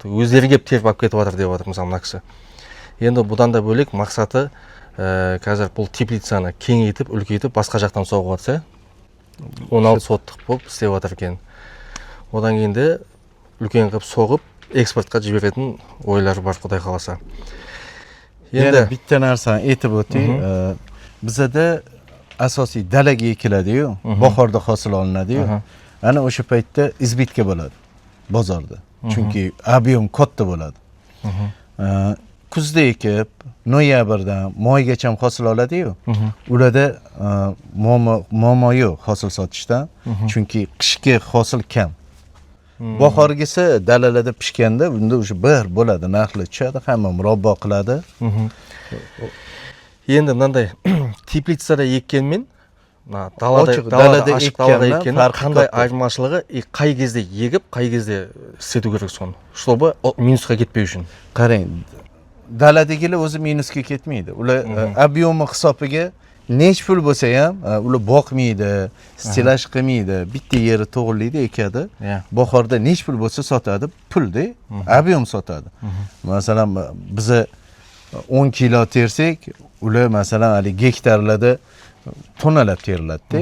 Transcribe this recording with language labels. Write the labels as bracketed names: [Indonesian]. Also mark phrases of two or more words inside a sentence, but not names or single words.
[Kazakh] Өздері келіп теріп алып кетіп жатыр деп отыр мысалы мына кісі. Енді бұдан да бөлек мақсаты қазір бұл теплицаны кеңейтіп, үлкейтіп, басқа жақтан соғып жатса, 16 соттық болып істеп жатыр екен. Одан кейін де үлкен қылып соғып, экспортқа жіберетін ойлар бар, Құдай қаласа. [Uzbek] Енді bitta narsani aytib o'tay. Bizda asosiy dalaga ekiladi-yu, bahorda hosil olinadi-yu. Ana o'sha paytda izbitka bo'ladi bozorda. Chunki ob'yem katta bo'ladi. Kuzda ekib, noyabrdan maygacha hosil oladi-yu. Ularda muammo yo'q hosil sotishdan, chunki qishki hosil kam. Bahorgisi dalalarda pishganda bunda o'sha bir bo'ladi, narxlar tushadi, hamma murabbo qiladi. Endi bunday teplitsada ekkenmen dalada ekkenning qanday [Kazakh] ayырмашылығы, қай кезде егіп, қай кезде істету керек соны, чтобы минусқа кетпеу үшін. [Uzbek] Qarang, daladagilar o'zi minusga ketmaydi. Ular ob'yemi hisobiga nech pul bo'lsa ham, ular boqmaydi, stilaj qilmaydi, bitta yeri to'g'rilaydi, ekadi. Bahorda nech pul bo'lsa sotadi, pulda ob'yem sotadi. Masalan, biz 10 kilo tersak, ular masalan hali gektarlarda tonalab teriladi.